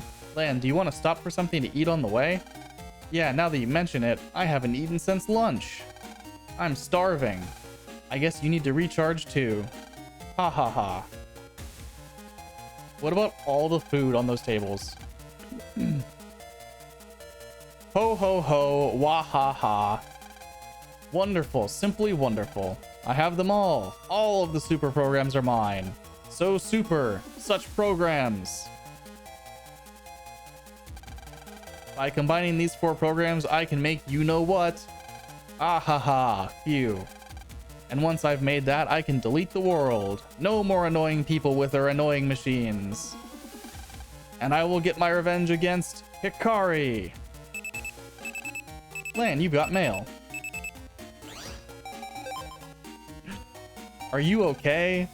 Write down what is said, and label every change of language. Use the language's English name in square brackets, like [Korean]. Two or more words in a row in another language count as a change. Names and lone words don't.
[English] Lan, do you want to stop for something to eat on the way? Yeah, now that you mention it, I haven't eaten since lunch. I'm starving. I guess you need to recharge too. Ha ha ha. What about all the food on those tables? Ho ho ho, wah ha ha. Wonderful, simply wonderful. I have them all. All of the super programs are mine. So super, such programs. By combining these 4 programs, I can make you know what. Ah ha ha, phew. And once I've made that, I can delete the world. No more annoying people with their annoying machines. And I will get my revenge against Hikari. Lan, you've got mail. Are you okay?